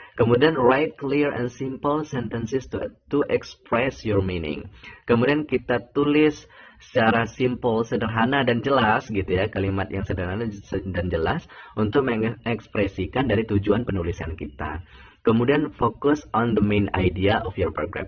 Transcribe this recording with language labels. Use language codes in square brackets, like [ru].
[id] Kemudian [en] write clear and simple sentences to express your meaning. [id] Kemudian kita tulis secara simple, sederhana dan jelas, gitu ya, kalimat yang sederhana dan jelas untuk mengekspresikan dari tujuan penulisan kita. Kemudian fokus [en] on the main idea of your paragraph.